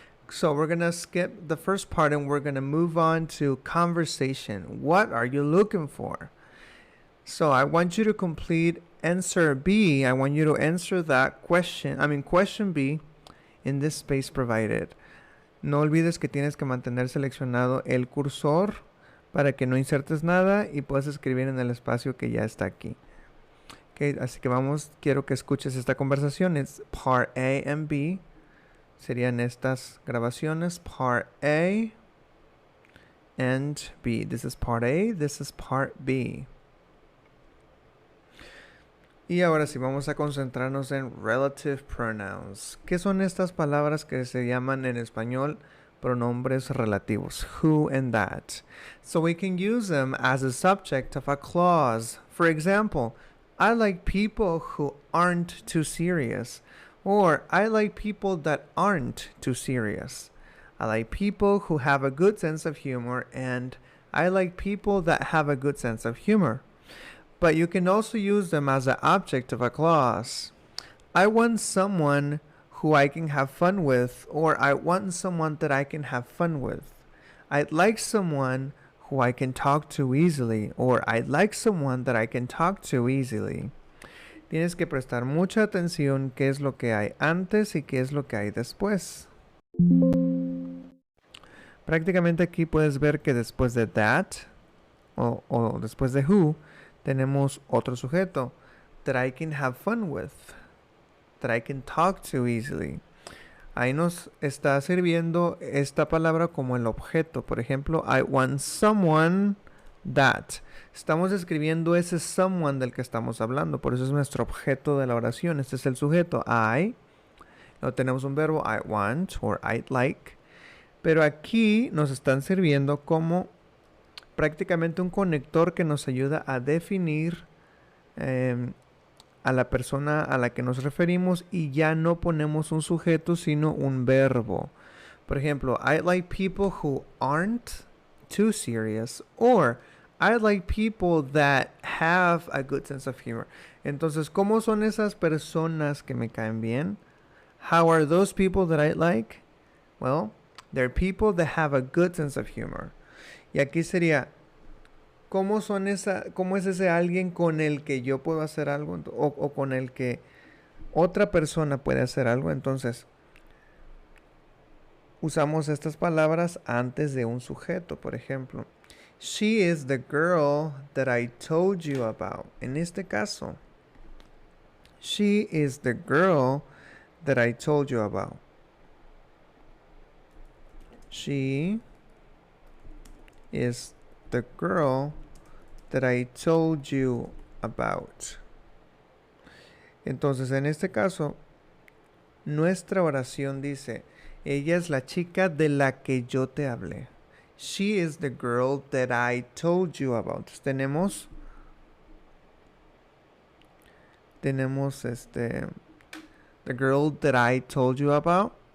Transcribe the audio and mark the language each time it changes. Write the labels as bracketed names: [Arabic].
[English] So we're going to skip the first part and we're going to move on to conversation. What are you looking for? So I want you to complete answer B. I want you to answer that question, question B, in this space provided. [Spanish] No olvides que tienes que mantener seleccionado el cursor para que no insertes nada y puedas escribir en el espacio que ya está aquí. Okay, así que quiero que escuches esta conversación. Es [English] part A and B. [Spanish] Serían estas grabaciones, [English] part A and B. This is part A, this is part B. [Spanish] Y ahora sí, vamos a concentrarnos en [English] relative pronouns. [Spanish] ¿Qué son estas palabras que se llaman en español pronombres relativos? [English] Who and that. So we can use them as a subject of a clause. For example, I like people who aren't too serious. Or, I like people that aren't too serious. I like people who have a good sense of humor, and I like people that have a good sense of humor. But you can also use them as an object of a clause. I want someone who I can have fun with, or I want someone that I can have fun with. I'd like someone who I can talk to easily, or I'd like someone that I can talk to easily. [Spanish] Tienes que prestar mucha atención qué es lo que hay antes y qué es lo que hay después. Prácticamente aquí puedes ver que después de that, o después de who, tenemos otro sujeto, [English] that I can have fun with, that I can talk to easily. [Spanish] Ahí nos está sirviendo esta palabra como el objeto. Por ejemplo, [English] I want someone that. [Spanish] Estamos escribiendo ese someone del que estamos hablando. Por eso es nuestro objeto de la oración. Este es el sujeto, I. Luego tenemos un verbo, [English] I want, or I'd like. [Spanish] Pero aquí nos están sirviendo como prácticamente un conector que nos ayuda a definir a la persona a la que nos referimos y ya no ponemos un sujeto sino un verbo. Por ejemplo, [English] I like people who aren't too serious, or I like people that have a good sense of humor. [Spanish] Entonces, ¿cómo son esas personas que me caen bien? [English] How are those people that I like? Well, they're people that have a good sense of humor. [Spanish] Y aquí sería, ¿cómo es ese alguien con el que yo puedo hacer algo o con el que otra persona puede hacer algo? Entonces, usamos estas palabras antes de un sujeto. Por ejemplo, [English] she is the girl that I told you about. [Spanish] En este caso, [English] she is the girl that I told you about. She is the girl that I told you about. [Spanish] Entonces, en este caso, Nuestra oración dice, ella es la chica de la que yo te hablé. [English] She is the girl that I told you about. Tenemos the girl that I told you about.